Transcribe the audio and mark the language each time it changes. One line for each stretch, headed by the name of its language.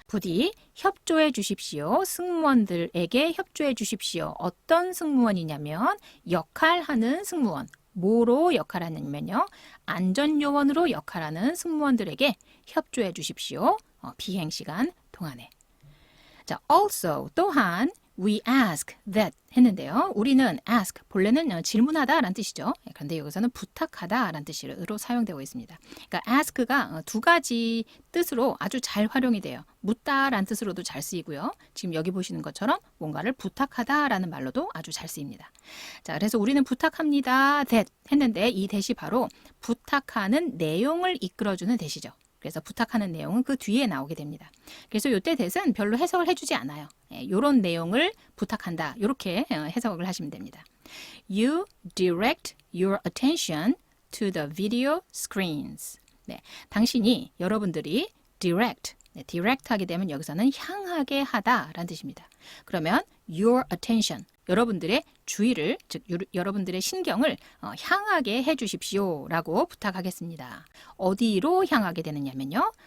Korean: 부디 협조해 주십시오. 승무원들에게 협조해 주십시오. 어떤 승무원이냐면 역할하는 승무원. 뭐로 역할하느냐면요. 안전요원으로 역할하는 승무원들에게 협조해 주십시오. 비행 시간 동안에. 자,
English: also
Korean: 또한
English: we ask that
Korean: 했는데요. 우리는 ask 본래는 질문하다 라는 뜻이죠. 그런데 여기서는 부탁하다 라는 뜻으로 사용되고 있습니다. 그러니까 ask가 두 가지 뜻으로 아주 잘 활용이 돼요. 묻다 라는 뜻으로도 잘 쓰이고요. 지금 여기 보시는 것처럼 뭔가를 부탁하다 라는 말로도 아주 잘 쓰입니다. 자, 그래서 우리는 부탁합니다 that 했는데 이 that이 바로 부탁하는 내용을 이끌어주는 that이죠. 그래서 부탁하는 내용은 그 뒤에 나오게 됩니다. 그래서 이때 that은 별로 해석을 해주지 않아요. 이런 내용을 부탁한다. 이렇게 해석을 하시면 됩니다.
English: You direct your attention to the video screens.
Korean: 네, 당신이 여러분들이 direct, direct 하게 되면 여기서는 향하게 하다라는 뜻입니다. 그러면
English: your attention,
Korean: 여러분들의 주의를, 즉 여러분들의 신경을 향하게 해주십시오 라고 부탁하겠습니다. 어디로 향하게 되느냐면요.